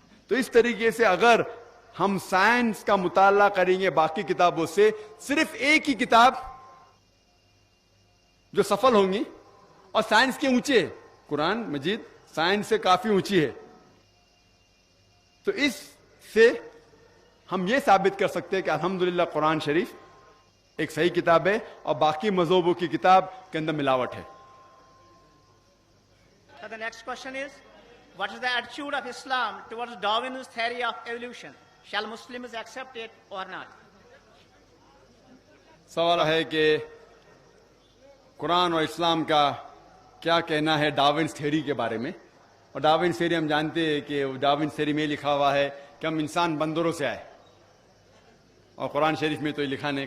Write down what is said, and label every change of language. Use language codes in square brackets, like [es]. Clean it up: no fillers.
[hi] तो इस तरीके से अगर हम साइंस का मुताला करेंगे बाकी किताबों से, सिर्फ एक ही किताब जो सफल होंगी, और साइंस के ऊंचे, कुरान मजीद साइंस से काफी ऊंची है। तो इससे हम ये साबित कर सकते हैं कि अल्हम्दुलिल्लाह कुरान शरीफ एक सही किताब है, और बाकी मज़हबों की किताब के अंदर मिलावट है। [en] So the next question is, what is the attitude of Islam towards Darwin's theory of evolution? Shall Muslims accept it or not? [hi] सवाल है कि कुरान और इस्लाम का क्या कहना है डार्विन्स थ्योरी के बारे में। और डार्विन्स थ्योरी हम जानते हैं कि डार्विन्स थ्योरी में लिखा हुआ है कि हम इंसान बंदरों से आए, और कुरान शरीफ में तो ये लिखा नहीं।